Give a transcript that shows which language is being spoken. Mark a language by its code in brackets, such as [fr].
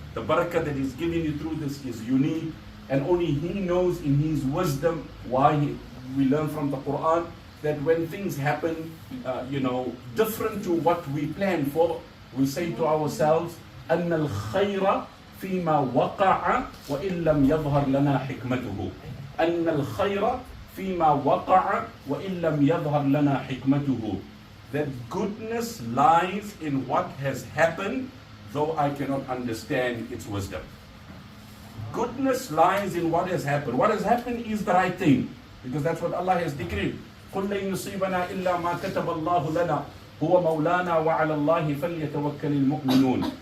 [en] The barakah that He's giving you through this is unique, and only He knows in His wisdom why we learn from the Quran that when things happen, different to what we planned for, we say to ourselves, [ar] أن الخير فيما وقع وإن لم يظهر لنا حكمته. أن الخير فيما وقع وإن لم يظهر لنا حكمته. [en] That goodness lies in what has happened, though I cannot understand its wisdom. Goodness lies in what has happened. What has happened is the right thing, because that's what Allah has decreed. [ar] قُلْ لَن يُصِيبَنَا إِلَّا مَا كَتَبَ اللَّهُ لَنَا هُوَ مَوْلَانَا وَعَلَى اللَّهِ فَلْيَتَوَكَّلِ الْمُؤْمِنُونَ.